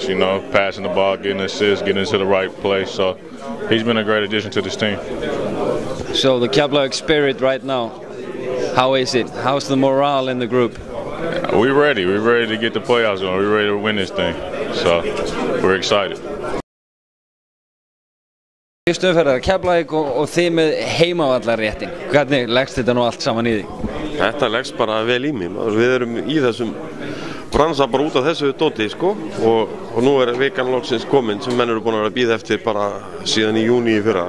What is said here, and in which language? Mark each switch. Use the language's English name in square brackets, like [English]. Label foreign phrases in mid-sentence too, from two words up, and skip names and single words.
[English] Passing the ball, getting assists, getting into the right place. So he's been a great addition to this team. So the Keflavík spirit right now, how is it? How's the morale in the group? We're ready to get the playoffs going, we're ready to win this thing, so we're excited. [Icelandic] Fyrstu umferðar Keflavík og þið með heimavallarréttin, hvernig leggst þetta nú allt saman í þig? Þetta leggst bara vel í mig, við erum í þessum bransa bara út af þessu dóti og nú vikan loksins komin sem menn eru búin að bíða eftir bara síðan í júní í fyrra.